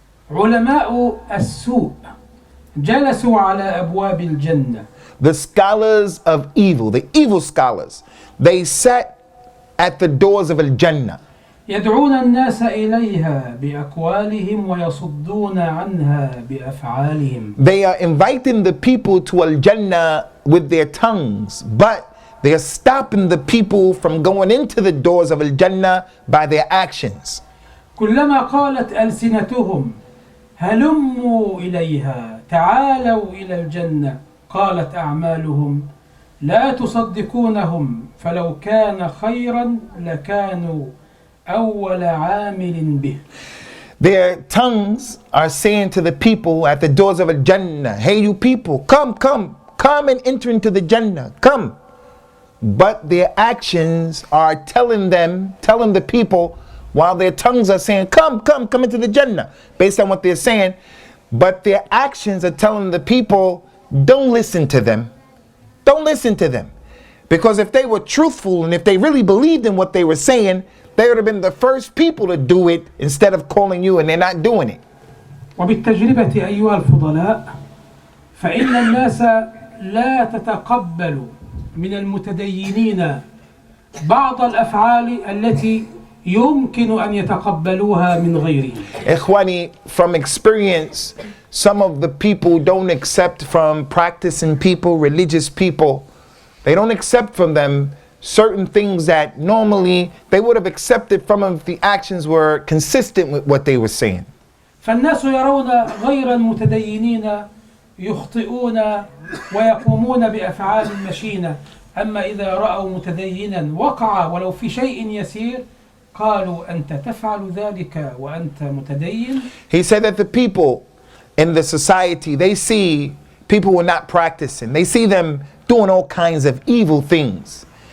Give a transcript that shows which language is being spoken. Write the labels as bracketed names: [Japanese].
[Arabic] علماء السوء جلسوا على أبواب الجنة. [English] The scholars of evil, the evil scholars, they sat at the doors of al-Jannah. [Arabic] يدعون الناس إليها بأقوالهم ويصدون عنها بأفعالهم. [English] They are inviting the people to al-Jannah with their tongues, but they are stopping the people from going into the doors of al-Jannah by their actions. [Arabic] كلما قالت ألسنتهم هلموا إليها تعالوا إلى الجنة قالت أعمالهم لا تصدقونهم فلو كان خيرا لكانوا أول عامل به. [English] Their tongues are saying to the people at the doors of al-Jannah, hey you people, come and enter into the Jannah, come. But their actions are telling the people, while their tongues are saying, come into the Jannah. Based on what they're saying, but their actions are telling the people, don't listen to them. Don't listen to them. Because if they were truthful and if they really believed in what they were saying, they would have been the first people to do it instead of calling you, and they're not doing it. [Arabic] وبالتجربة أيها الفضلاء فإن الناس لا تتقبل من المتدينين بعض الأفعال التي يمكن أن يتقبلوها من غيرهم. [English] Ikhwani, from experience, some of the people don't accept from practicing people, religious people, they don't accept from them certain things that normally they would have accepted from them if the actions were consistent with what they were saying. [Arabic] فالناس يرون غير المتدينين يخطئون ويقومون بأفعال مشينة، أما إذا رأوا متدينا وقع ولو في شيء يسير قالوا أنت تفعل ذلك وأنت متدين. [English] He said that the people in the society, they see people who are not practicing, they see them doing all kinds of evil things.